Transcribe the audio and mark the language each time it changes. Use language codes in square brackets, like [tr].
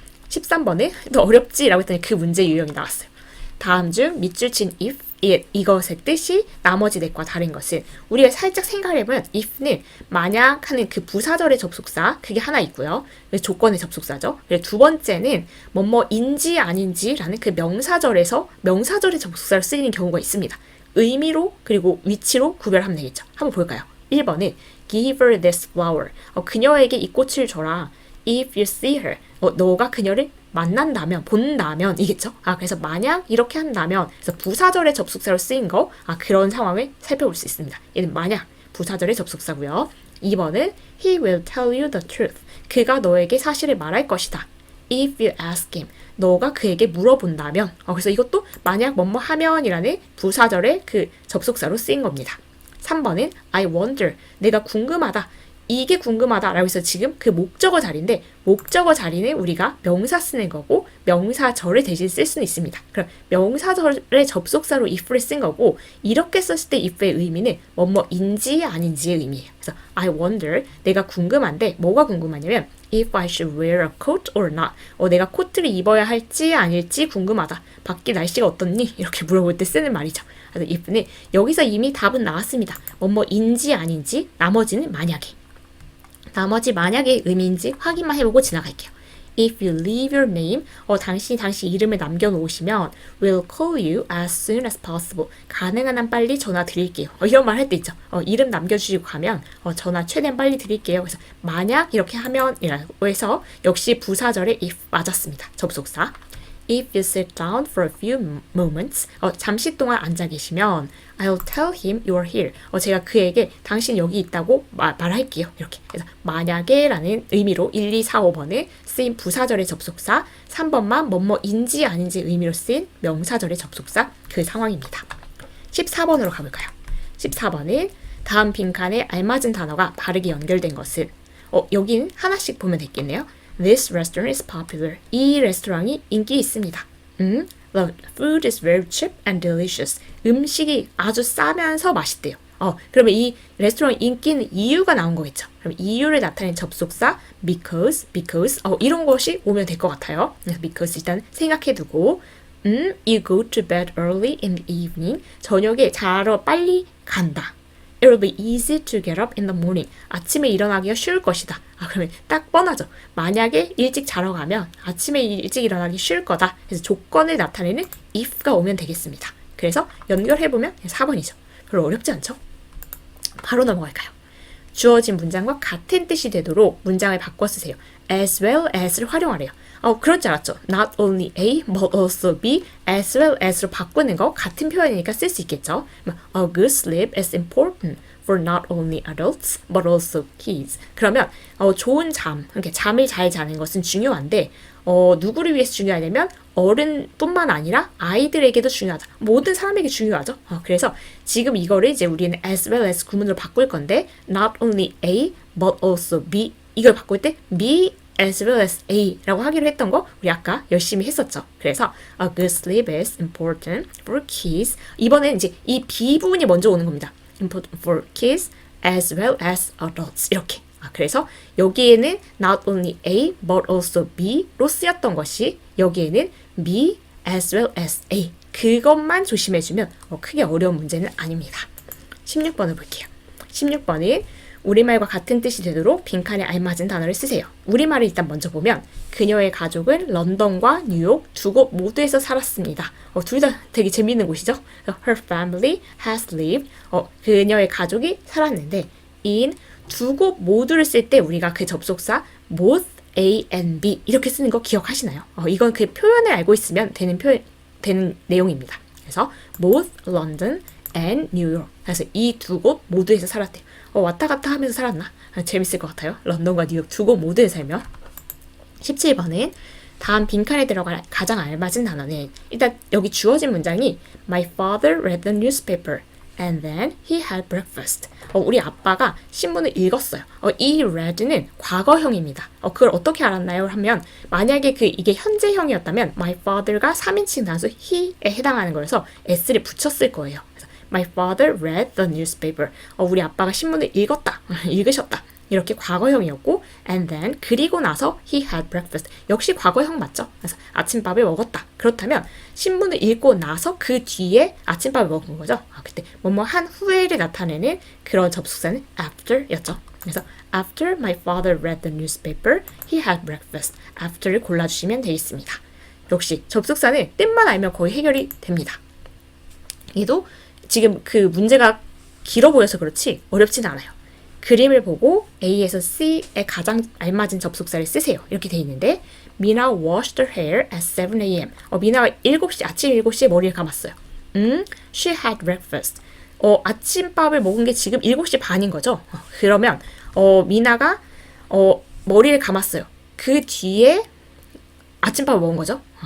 [ko] 13번은 또 어렵지라고 했더니 그 문제 유형이 나왔어요. 다음 중 밑줄 친 if 이것의 뜻이 나머지 넷과 다른 것은 우리가 살짝 생각을 해보면 if는 만약 하는 그 부사절의 접속사 그게 하나 있고요. 조건의 접속사죠. 그리고 두 번째는 뭐뭐인지 아닌지라는 그 명사절에서 명사절의 접속사를 쓰이는 경우가 있습니다. 의미로 그리고 위치로 구별하면 되겠죠. 한번 볼까요? [en] 1번은 give her this flower. [ko] 그녀에게 이 꽃을 줘라. [en] If you see her. [ko] 너가 그녀를 만난다면, 본다면 이겠죠? 그래서 만약 이렇게 한다면 그래서 부사절의 접속사로 쓰인 거 그런 상황을 살펴볼 수 있습니다. 얘는 만약 부사절의 접속사고요. [en] 2번은 He will tell you the truth. [ko] 그가 너에게 사실을 말할 것이다. [en] If you ask him. [ko] 너가 그에게 물어본다면 그래서 이것도 만약 뭐뭐 하면이라는 부사절의 그 접속사로 쓰인 겁니다. 3번은 [en] I wonder. [ko] 내가 궁금하다. 이게 궁금하다라고 해서 지금 그 목적어 자리인데 목적어 자리는 우리가 명사 쓰는 거고 명사절을 대신 쓸 수는 있습니다. 그럼 명사절의 접속사로 if를 쓴 거고 이렇게 썼을 때 if의 의미는 뭐뭐인지 아닌지의 의미예요. [en] 그래서 I wonder, [ko] 내가 궁금한데 뭐가 궁금하냐면 [en] if I should wear a coat or not. [ko] 내가 코트를 입어야 할지 아닐지 궁금하다. 밖에 날씨가 어떻니? 이렇게 물어볼 때 쓰는 말이죠. 그래서 if는 여기서 이미 답은 나왔습니다. 뭐뭐인지 아닌지 나머지는 만약에. 나머지 만약의 의미인지 확인만 해보고 지나갈게요. [en] If you leave your name, [ko] 당신이 당시 이름을 남겨놓으시면 [en] we'll call you as soon as possible. [ko] 가능한 한 빨리 전화 드릴게요. 이런 말 할 때 있죠. 이름 남겨주시고 가면 전화 최대한 빨리 드릴게요. 그래서 만약 이렇게 하면이라고 해서 역시 부사절의 if 맞았습니다. 접속사. [en] If you sit down for a few moments, [ko] 잠시 동안 앉아 계시면 [en] I'll tell him you're here. [ko] 제가 그에게 당신 여기 있다고 말할게요. 이렇게. 그래서 만약에 라는 의미로 1, 2, 4, 5번에 쓰인 부사절의 접속사, 3번만 뭐뭐인지 아닌지 의미로 쓰인 명사절의 접속사 그 상황입니다. 14번으로 가볼까요? 14번은 다음 빈칸에 알맞은 단어가 바르게 연결된 것은 여긴 하나씩 보면 되겠네요. [en] This restaurant is popular. [ko] 이 레스토랑이 인기 있습니다. [en] The food is very cheap and delicious. [ko] 음식이 아주 싸면서 맛있대요. 그러면 이 레스토랑 인기는 이유가 나온 거겠죠. 그럼 이유를 나타낸 접속사 because 이런 것이 오면 될 것 같아요. [en] because [ko] 일단 생각해두고 [en] You go to bed early in the evening. [ko] 저녁에 자러 빨리 간다. [en] It will be easy to get up in the morning. [ko] 아침에 일어나기가 쉬울 것이다. 그러면 딱 뻔하죠. 만약에 일찍 자러 가면 아침에 일찍 일어나기 쉬울 거다. 그래서 조건을 나타내는 if가 오면 되겠습니다. 그래서 연결해보면 4번이죠. 별로 어렵지 않죠? 바로 넘어갈까요? 주어진 문장과 같은 뜻이 되도록 문장을 바꿔 쓰세요. as well as를 활용하래요. 그럴 줄 알았죠. Not only A, but also B, as well as로 바꾸는 거 같은 표현이니까 쓸 수 있겠죠. [en] A good sleep is important for not only adults, but also kids. [ko] 그러면 좋은 잠, 이렇게 잠을 잘 자는 것은 중요한데 누구를 위해서 중요하냐면 어른뿐만 아니라 아이들에게도 중요하다. 모든 사람에게 중요하죠. 그래서 지금 이거를 이제 우리는 as well as 구문으로 바꿀 건데 not only A, but also B 이걸 바꿀 때 B as well as A라고 하기로 했던 거 우리 아까 열심히 했었죠. [en] 그래서 a good sleep is important for kids. [ko] 이번엔 이제 이 B 부분이 먼저 오는 겁니다. [en] important for kids as well as adults. [ko] 이렇게. 그래서 여기에는 not only A but also B로 쓰였던 것이 여기에는 B as well as A. 그것만 조심해주면 크게 어려운 문제는 아닙니다. 16번을 볼게요. 16번은 우리말과 같은 뜻이 되도록 빈칸에 알맞은 단어를 쓰세요. 우리말을 일단 먼저 보면 그녀의 가족은 런던과 뉴욕 두 곳 모두에서 살았습니다. 둘 다 되게 재미있는 곳이죠. [en] Her family has lived. [ko] 그녀의 가족이 살았는데 in 두 곳 모두를 쓸 때 우리가 그 접속사 both A and B 이렇게 쓰는 거 기억하시나요? 이건 그 표현을 알고 있으면 되는 내용입니다. [en] 그래서 both London and New York. [ko] 그래서 이 두 곳 모두에서 살았대요. 왔다 갔다 하면서 살았나? 재밌을 것 같아요. 런던과 뉴욕 두 곳 모두에 살면. 17번은 다음 빈칸에 들어갈 가장 알맞은 단어는 일단 여기 주어진 문장이 [en] My father read the newspaper and then he had breakfast. [ko] 우리 아빠가 신문을 읽었어요. 이 read는 과거형입니다. 그걸 어떻게 알았나요? 하면 만약에 이게 현재형이었다면 my father가 3인칭 단수 he에 해당하는 거여서 s를 붙였을 거예요. [en] My father read the newspaper. [ko] 우리 아빠가 신문을 읽었다. 읽으셨다. 이렇게 과거형이었고 [en] and then [ko] 그리고 나서 [en] he had breakfast. [ko] 역시 과거형 맞죠? 그래서 아침밥을 먹었다. 그렇다면 신문을 읽고 나서 그 뒤에 아침밥을 먹은 거죠. 그때 뭐뭐 한 후에를 나타내는 그런 접속사는 after였죠. [en] 그래서 after my father read the newspaper, he had breakfast. [ko] after를 골라주시면 되겠습니다. 역시 접속사는 뜻만 알면 거의 해결이 됩니다. 얘도 지금 그 문제가 길어 보여서 그렇지 어렵진 않아요. 그림을 보고 A에서 C에 가장 알맞은 접속사를 쓰세요. 이렇게 돼 있는데 [en] Mina washed her hair at 7 a.m. [ko] 미나가 아침 7시에 머리를 감았어요. [en] She had breakfast. [ko] 아침밥을 먹은 게 지금 7시 반인 거죠. 그러면 미나가 머리를 감았어요. 그 뒤에 아침밥을 먹은 거죠.